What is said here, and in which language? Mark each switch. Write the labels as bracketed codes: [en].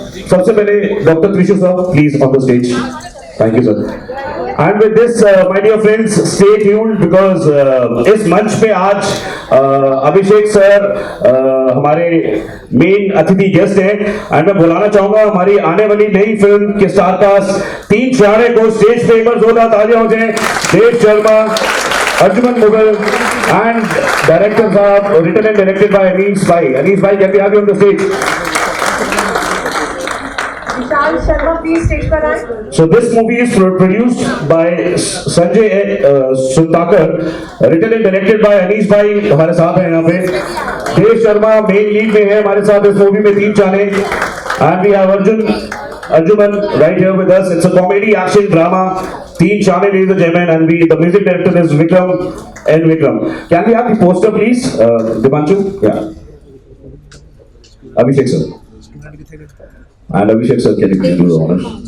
[hi] सबसे पहले doctor Trishu sir, [en] Please on the stage. Thank you sir. And with this, my dear friends, stay tuned because [hi] इस मंच पे आज अभिषेक सर हमारे मेन अतिथि गेस्ट हैं एंड मैं बुलाना चाहूंगा हमारी आने वाली नई फिल्म के स्टारकास्ट 3 शरारे को स्टेज पे एक बार जोरदार तालियां हो जाए। देव शर्मा, अर्जुमन मुगल एंड डायरेक्टर साहब, [en] written and directed by [hi] Anees भाई। [en] अनीस भाई can be have you on the stage. [hi] Vishal Sharma please stage पर आए। [en] So this movie is produced by Sanjay Suntakar, written and directed by Anish भाई [hi] हमारे साथ हैं यहाँ पे। देव शर्मा मेन लीड में है हमारे साथ इस मूवी में 3 चाने [en] and we have Arjuman right here with us. It's a comedy action drama 3 चाने ladies and gentlemen and the music director is Vikram N. Vikram. Can we have the poster please? Dipanshu? Yeah. Abhishek sir. And Abhishek sir, can you please do the honors?